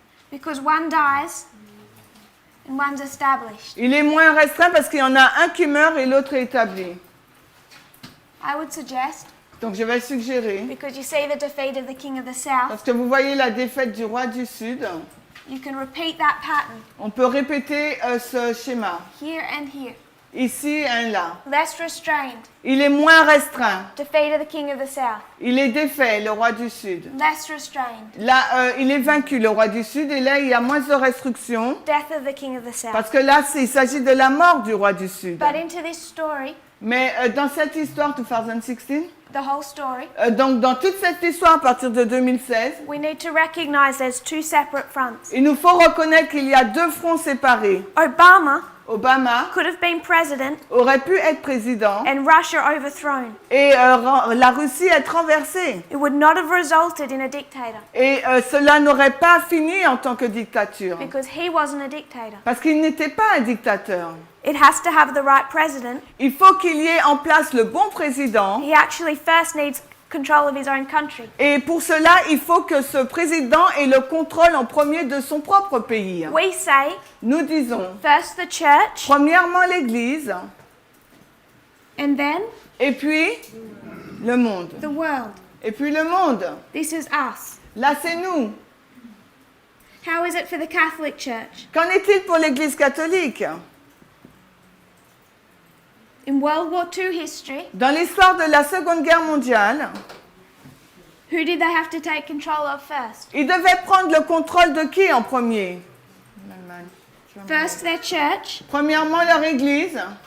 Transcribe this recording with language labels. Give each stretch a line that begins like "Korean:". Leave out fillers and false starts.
English: Because one dies and one's established.
French: Il est moins restreint parce qu'il y en a un qui meurt et l'autre est établi.
English: I would suggest,
French: Donc je vais suggérer,
English: because you see the defeat of the king of the south,
French: parce que vous voyez la défaite du roi du Sud,
English: you can repeat that pattern
French: on peut répéter ce schéma.
English: here and here.
French: Ici et là.
English: Less restrained.
French: Il est moins restreint.
English: Defeat of the king of the south.
French: Il est défait, le roi du Sud.
English: Less restrained.
French: Là, il est vaincu, le roi du Sud, et là, il y a moins de restrictions.
English: Death of the king of the south.
French: Parce que là, il s'agit de la mort du roi du Sud.
English: But into this story,
French: Mais dans cette histoire, 2016,
English: the whole story,
French: donc dans toute cette histoire à partir de 2016,
English: we need to recognize there's two separate fronts.
French: il nous faut reconnaître qu'il y a deux fronts séparés.
English: Obama could have been president
French: aurait pu être président
English: and Russia overthrown.
French: et la Russie être renversée.
English: It would not have resulted in a dictator
French: Et cela n'aurait pas fini en tant que dictature.
English: because he wasn't a dictator.
French: Parce qu'il n'était pas un dictateur.
English: It has to have the right president.
French: Il faut qu'il y ait en place le bon président.
English: He actually first needs control of his own country.
French: Et pour cela, il faut que ce président ait le contrôle en premier de son propre pays.
English: We say,
French: Nous disons,
English: first the church,
French: premièrement l'Église,
English: and then
French: et puis le monde.
English: the world.
French: Et puis le monde.
English: This is us.
French: Là, c'est nous.
English: How is it for the Catholic Church?
French: Qu'en est-il pour l'Église catholique?
English: In World War II history,
French: Dans l'histoire de la Seconde Guerre mondiale,
English: who did they have to take control of first?
French: ils devaient prendre le contrôle de qui en premier? L'Allemagne.
English: First their church,
French: Premièrement leur Église,